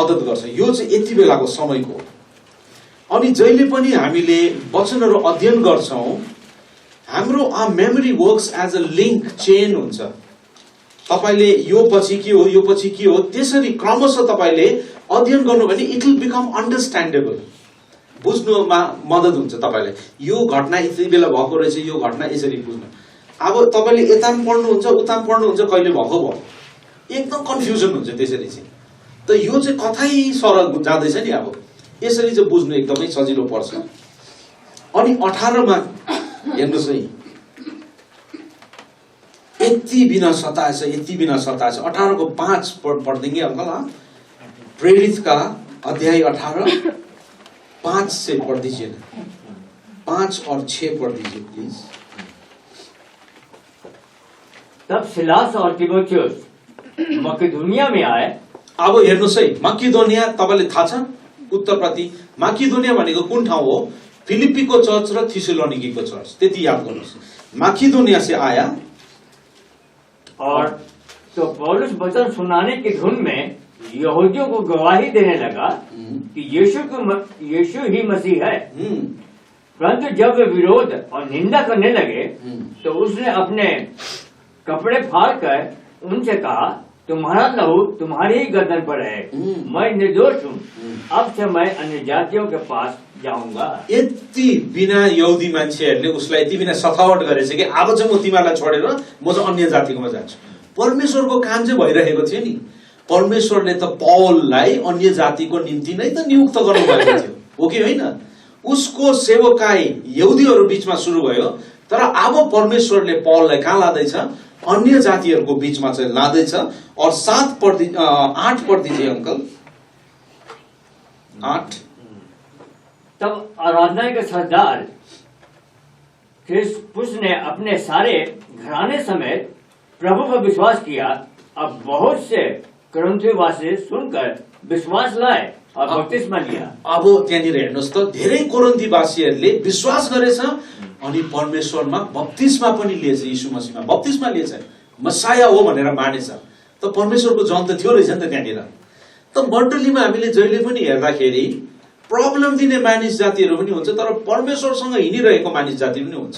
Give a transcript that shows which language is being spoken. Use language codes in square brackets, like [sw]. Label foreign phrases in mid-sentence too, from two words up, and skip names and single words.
[ne] यो चाहिँ यति बेलाको समयको। अनि जहिले पनि हामीले वचनहरू अध्ययन गर्छौं हाम्रो [en] memory works as a link chain [ne] हुन्छ। तपाईले यो पछि के हो यो पछि के हो त्यसरी क्रमशः तपाईले अध्ययन गर्नु भने [en] it will become understandable, [ne] बुझ्नुमा मद्दत हुन्छ तपाईलाई। यो घटना यति बेला भएको रहेछ, यो घटना यसरी बुझ्नु। अब तपाईले यता पढ्नुहुन्छ उता पढ्नुहुन्छ कहिले भएको भयो एकदम कन्फ्युजन हुन्छ त्यसरी चाहिँ। त यो चाहिँ कतै सरल जाँदैछ नि, अब यसरी चाहिँ बुझ्नु एकदमै सजिलो पर्छ। अनि 18 मा हेर्नुस् है, यति बिना सताएछ यति बिना सताएछ। [hi] 18 को 5 पढ देंगे अंकल। प्रेरित का अध्याय 18 5 से पढ़ दीजिए ना, 5 और 6 पढ़ दीजिए प्लीज। तब सिलास और तीमुथियुस मकेदोनिया में आए। [ne] अब हेर्नुस् है, मकेदोनिया तपाईले थाहा छ उत्तरप्रति मकेदोनिया भनेको कुन ठाउँ हो? फिलिप्पीको चर्च र थिस्सलुनिकीको चर्च, त्यति याद गर्नुस्। [hi] मकेदोनिया से आया और तो पौलुस वचन सुनाने की धुन में यहूदियों को गवाही देने लगा कि यीशु ही मसीह है। परंतु जब वे विरोध और निंदा करने लगे तो उसने अपने कपड़े फाड़कर उनसे कहा, तुम्हारा लहू तुम्हारी ही गर्दन पर है, मैं निर्दोष हूँ, अब से मैं अन्य जातियों के पास जाऊंगा। [ne] यति बिना यहुदी मान्छेहरूले उसलाई यति बिना सतावट गरेछ कि अब चाहिँ म तिमीलाई छोडेर म चाहिँ अन्य जातिकोमा जान्छु। परमेश्वरको काम चाहिँ भइरहेको थियो नि। परमेश्वरले त पौललाई अन्य जातिको निम्ति नै त नियुक्त गर्नु भएको थियो, हो कि होइन? उसको सेवकाई यहुदीहरू बीचमा सुरु भयो, तर अब परमेश्वरले पौललाई कहाँ लाँदैछ? अन्य जातिहरूको बीचमा चाहिँ लाँदैछ। [hi] और 8 पढ दीजिए अंकल। 8। तब आराधना के सरदार क्रिस्पुस ने अपने सारे घराने समेत प्रभु पर विश्वास किया। अब बहुत से कोरिन्थवासी सुनकर विश्वास लाए और बपतिस्मा लिया। [ne] अब त्यहाँनिर हेर्नुस् त, धेरै कोरिन्थीवासीहरूले विश्वास गरेछ अनि परमेश्वरमा बप्तिस्मा पनि लिएछ, यीशु मसीहमा बप्तिस्मा लिएछ, मसाया हो भनेर मानेछ। त परमेश्वरको जन त थियो रहेछ नि त त्यहाँनिर। त मण्डलीमा हामीले जहिले पनि हेर्दाखेरि प्रब्लम दिने मानिस जातिहरू पनि हुन्छ, तर परमेश्वरसँग हिँडिरहेको मानिस जाति पनि हुन्छ।